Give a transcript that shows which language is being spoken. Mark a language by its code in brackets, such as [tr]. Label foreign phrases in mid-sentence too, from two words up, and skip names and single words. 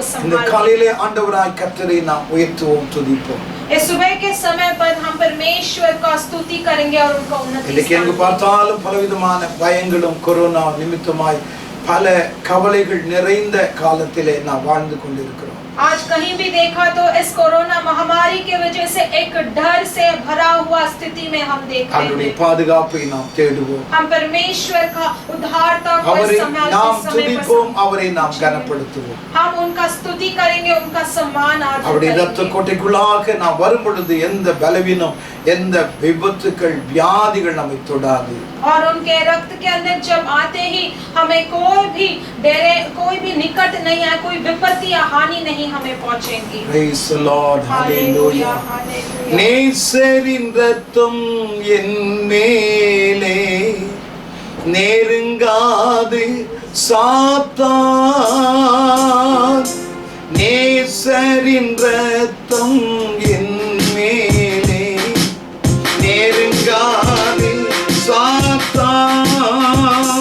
[ta] இந்த [hi] संभालता है. [ta] காலையிலே ஆண்டவராய் கர்த்தரை நாம் உயர்த்துவோம், துதிப்போம். [hi] इस सुबह के समय पर हम परमेश्वर का स्तुति करेंगे और उनका उन्नति [ta] இன்னைக்கு எங்கு பார்த்தாலும் பலவிதமான பயங்களும் கொரோனா நிமித்தமாய் பல கவலைகள் நிறைந்த காலத்திலே நாம் வாழ்ந்து கொண்டிருக்கிறோம். [hi] आज कहीं भी देखा तो इस कोरोना महामारी के वजह से एक डर से भरा हुआ स्थिति में हम देख रहे [ta] அவருடைய [hi] हैं। [ta] பாதுகாப்பை நாம் தேடுவோம். [hi] हम परमेश्वर का उद्धारता को [ta] அவரை [hi] इस समय [ta] நாம் [hi] पर [ta] துதிப்போம், அவரை நாம் கனப்படுத்துவோம். [hi] हम उनका स्तुति करेंगे, उनका सम्मान आदर [ta] அவருடைய இரத்த [hi] करेंगे। [ta] கோட்டைக்குள்ளாக நாம் வரும் பொழுது எந்த பலவீனம், எந்த விபத்துக்கள், வியாதிகள் நம்மை தொடாது. [hi] और उनके रक्त के अंदर जब आते ही हमें कोई भी निकट नहीं आए, कोई विपत्ति या हानि नहीं हमें पहुंचेगी। [en] Praise the Lord. [hi] हालेलुया, [en] Hallelujah. [hi] हालेलुया। [ta] நேசரின் ரத்தம் என் மேலே நெருங்காது சாத்தான். நேசரின் ரத்தம் என் மேலே நெருங்காது சாத்தான்.